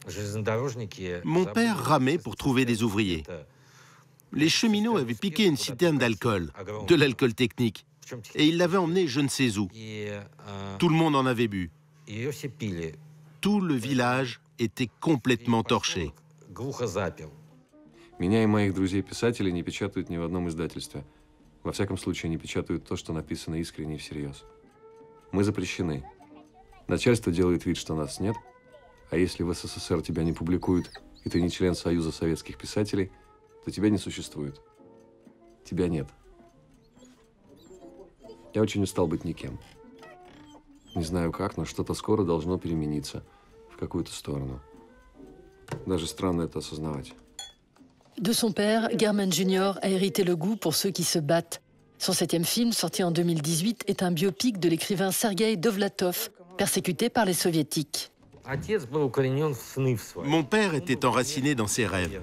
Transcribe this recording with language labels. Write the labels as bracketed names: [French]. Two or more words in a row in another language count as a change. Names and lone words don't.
[French] Mon père ramait pour trouver des ouvriers. Les cheminots avaient piqué une citerne d'alcool, de l'alcool technique, et ils l'avaient emmené je ne sais où. Tout le monde en avait bu. Tout le village était complètement torché. [Russian] Меня и моих друзей-писателей не печатают ни в одном издательстве. Во всяком случае, не печатают то, что написано искренне и всерьез. Мы запрещены. Начальство делает вид, что нас нет, а если в СССР тебя не публикуют, и ты не член Союза советских писателей, то тебя не существует. Тебя нет. Я очень устал быть никем. Не знаю как, но что-то скоро должно перемениться в какую-то сторону. Даже странно это осознавать. [French] De son père, German Jr. a hérité le goût pour ceux qui se battent. Son 7e film, sorti en 2018, est un biopic de l'écrivain Sergueï Dovlatov, persécuté par les soviétiques. Mon père était enraciné dans ses rêves.